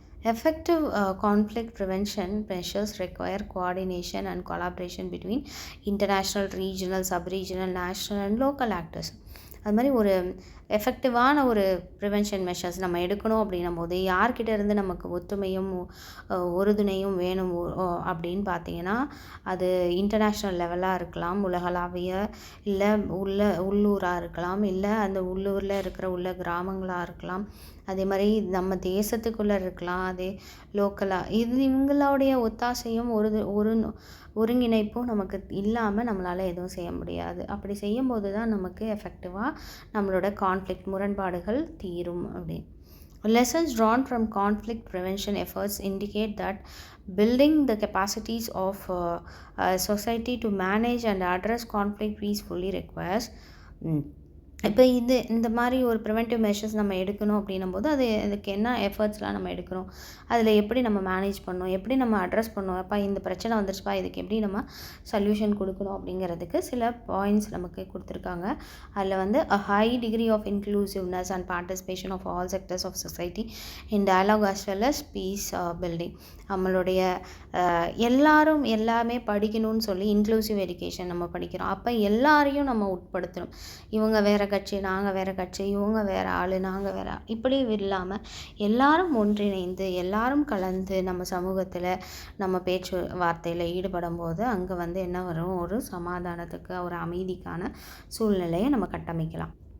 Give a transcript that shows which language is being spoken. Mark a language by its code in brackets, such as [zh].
[en] Effective conflict prevention measures require coordination and collaboration between international, regional, sub-regional, national and local actors. [ta] அது மாதிரி ஒரு எஃபெக்டிவான ஒரு prevention measures நம்ம எடுக்கணும் அப்படின்னும் போது யார்கிட்ட இருந்து நமக்கு ஒத்துமையும் உறுதுணையும் வேணும் அப்படின்னு பார்த்தீங்கன்னா, அது இன்டர்நேஷ்னல் லெவலாக இருக்கலாம், உலகளாவிய, இல்லை உள்ளூராக இருக்கலாம், இல்லை அந்த உள்ளூரில் இருக்கிற கிராமங்களாக இருக்கலாம், அதே மாதிரி நம்ம தேசத்துக்குள்ளே இருக்கலாம், அதே லோக்கலாக. இவங்களுடைய ஒத்தாசையும் ஒருங்கிணைப்பும் நமக்கு இல்லாமல் நம்மளால் எதுவும் செய்ய முடியாது. அப்படி செய்யும்போது தான் நமக்கு எஃபெக்டிவாக கண்டிப்பாக நம்மளோட கான்ஃப்ளிக்ட் முரண்பாடுகள் தீரும் அப்படின்னு. [en] Lessons drawn from conflict prevention efforts indicate that building the capacities of society to manage and address conflict peacefully requires [ta] இப்போ இந்த மாதிரி ஒரு ப்ரிவென்டிவ் மெஷர்ஸ் நம்ம எடுக்கணும் அப்படின்னும் போது அதுக்கு என்ன எஃபர்ட்ஸ்லாம் நம்ம எடுக்கணும், அதில் எப்படி நம்ம மேனேஜ் பண்ணணும், எப்படி நம்ம அட்ரஸ் பண்ணணும், அப்போ இந்த பிரச்சனை வந்துருச்சுப்பா இதுக்கு எப்படி நம்ம சொல்யூஷன் கொடுக்கணும் அப்படிங்கிறதுக்கு சில பாயிண்ட்ஸ் நமக்கு கொடுத்துருக்காங்க. [en] அதில் a high degree of inclusiveness and participation of all sectors of society in dialogue as well as peace building. [ta] நம்மளுடைய எல்லாரும் எல்லாமே படிக்கணும்னு சொல்லி இன்க்ளூசிவ் எஜுகேஷன் நம்ம படிக்கிறோம். அப்போ எல்லாரையும் நம்ம உட்படுத்தணும். இவங்க வேறு கட்சி, நாங்கள் வேறு கட்சி, இவங்க வேறு ஆள், நாங்கள் வேறு, இப்படி இல்லாமல் எல்லாரும் ஒன்றிணைந்து எல்லாரும் கலந்து நம்ம சமூகத்தில் நம்ம பேச்சு வார்த்தையில் ஈடுபடும் போது அங்கே என்ன வரும், ஒரு சமாதானத்துக்கு ஒரு அமைதிக்கான சூழ்நிலையை நம்ம கட்டமைக்கலாம்.